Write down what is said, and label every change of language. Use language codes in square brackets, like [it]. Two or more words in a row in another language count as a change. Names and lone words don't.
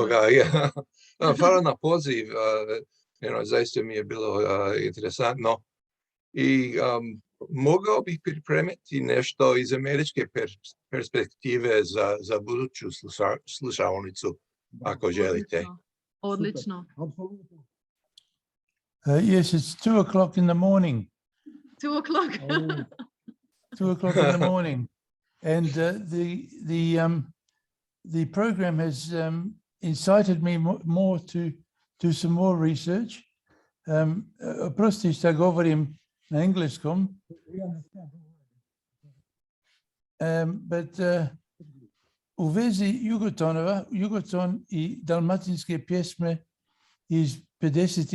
[hr] ga, yeah. Hvala na poziv. Zaista mi je bilo interesantno. I mogao bih pripremiti nešto iz američke perspektive za buduću slušaonicu, ako želite. Odlično. [en] Yes, it's 2:00 in the morning. 2:00. 2:00 in the morning, and the program has incited me more to do some more research. [hr] Oprosti što govorim na engleskom, but u vezi Jugoton i dalmatinske pjesme iz 50.